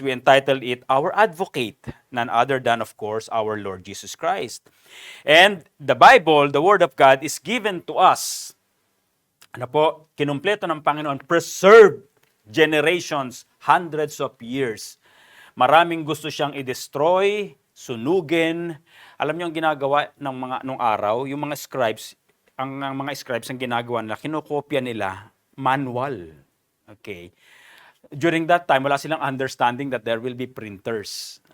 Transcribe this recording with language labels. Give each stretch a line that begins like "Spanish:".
English: We entitled it, Our Advocate, none other than, of course, our Lord Jesus Christ. And the Bible, the Word of God, is given to us.
Filipino: Kinumpleto ng Panginoon,
English: preserved generations, hundreds of years.
Filipino: Maraming gusto siyang i-destroy, sunugin. Alam niyo ang ginagawa nung araw, yung mga scribes, ang ginagawa nila, kinokopya nila manual. Okay.
English: During that time,
Filipino: wala silang
English: understanding that there will be printers.